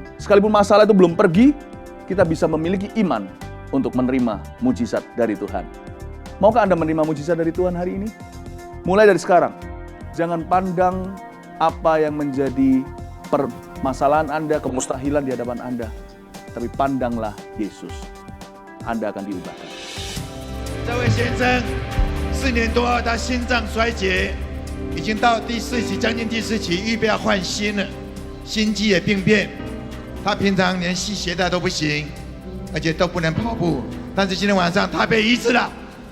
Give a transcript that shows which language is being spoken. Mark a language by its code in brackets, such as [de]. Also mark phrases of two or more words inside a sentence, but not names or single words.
[id] Sekalipun masalah itu belum pergi, kita bisa memiliki iman untuk menerima mujizat dari Tuhan. Maukah Anda menerima mujizat dari Tuhan hari ini? Mulai dari sekarang, jangan pandang apa yang menjadi permasalahan Anda, kemustahilan di hadapan Anda. Tapi pandanglah Yesus. Anda akan diubahkan. [zh] 这位先生4年多，他心脏衰竭，已经到第4期，将近第4期，预备要换心了，心肌也病变。他平常连系鞋带都不行，而且都不能跑步。但是今天晚上他被医治了。